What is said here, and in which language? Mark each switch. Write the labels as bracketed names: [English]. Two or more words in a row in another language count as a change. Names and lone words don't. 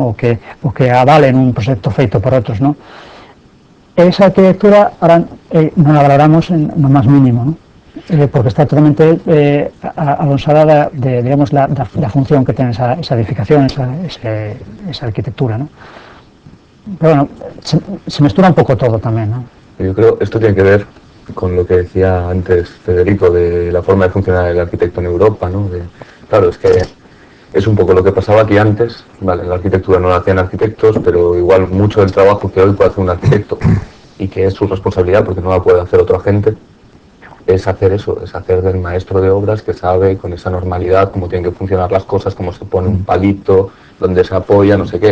[Galician] O que avalen un proxecto feito por outros, ¿no? Esa arquitectura ahora non a valoramos no máis mínimo, ¿no? Porque está totalmente alonsada digamos, [Spanish] la función [Galician] que ten esa edificación, esa arquitectura, ¿no? Pero bueno, se mestura un poco todo tamén, ¿no? [Spanish] Yo creo que esto tiene que ver con lo que decía antes Federico de la forma de funcionar el arquitecto en Europa, ¿no? Claro, es que es un poco lo que pasaba aquí antes, vale, la arquitectura no la hacían arquitectos, pero igual mucho del trabajo que hoy puede hacer un arquitecto y que es su responsabilidad porque no la puede hacer otra gente, es hacer eso, es hacer del maestro de obras que sabe con esa normalidad cómo tienen que funcionar las cosas, cómo se pone un palito, dónde se apoya, no sé qué.